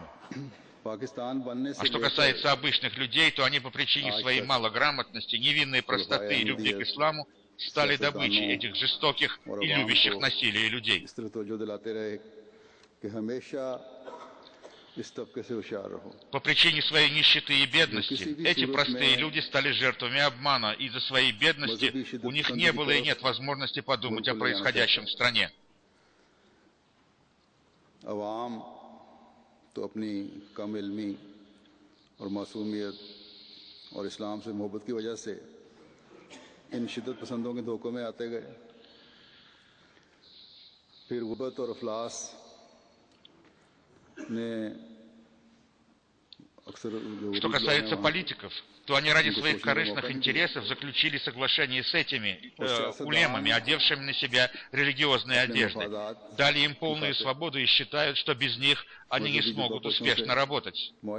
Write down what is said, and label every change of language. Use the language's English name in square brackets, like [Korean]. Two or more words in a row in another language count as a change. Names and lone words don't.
[Russian] А что касается обычных людей, то они по причине своей малограмотности, невинной простоты и любви к исламу стали добычей этих жестоких и любящих насилия людей. По причине своей нищеты и бедности эти простые люди стали жертвами обмана, и из-за своей бедности у них не было и нет возможности подумать о происходящем в стране. [Urdu] تو اپنی کم علمی اور معصومیت اور اسلام سے محبت کی وجہ سے ان شدت پسندوں کے دھوکوں میں آتے گئے. پھر غربت اور افلاس نے [Russian] Что касается политиков, то они ради своих корыстных интересов заключили соглашение с этими улемами, одевшими на себя религиозные одежды, дали им полную свободу и считают, что без них они не смогут успешно работать.